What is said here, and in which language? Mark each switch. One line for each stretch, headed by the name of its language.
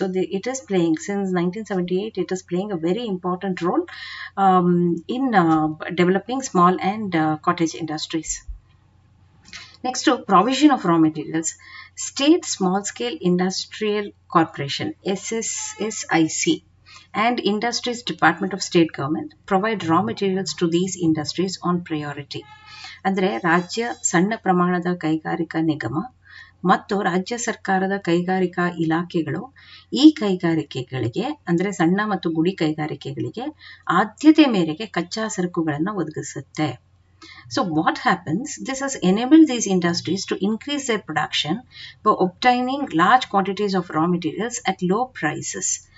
English: So it is playing since 1978 it is playing a very important role in developing small and cottage industries. Next, provision of raw materials. State Small Scale Industrial Corporation SSSIC and Industries Department of State Government provide raw materials to these industries on priority.
Kannada: ಅಂದ್ರೆ ರಾಜ್ಯ ಸಣ್ಣ ಪ್ರಮಾಣದ ಕೈಗಾರಿಕಾ ನಿಗಮ ಮತ್ತು ರಾಜ್ಯ ಸರ್ಕಾರದ ಕೈಗಾರಿಕಾ ಇಲಾಖೆಗಳು ಈ ಕೈಗಾರಿಕೆಗಳಿಗೆ ಅಂದ್ರೆ ಸಣ್ಣ ಮತ್ತು ಗುಡಿ ಕೈಗಾರಿಕೆಗಳಿಗೆ ಆದ್ಯತೆ ಮೇರೆಗೆ ಕಚ್ಚಾ ಸರಕುಗಳನ್ನು ಒದಗಿಸುತ್ತೆ.
English: So what happens? This has enabled these industries to increase their production by obtaining large quantities of raw materials at low prices.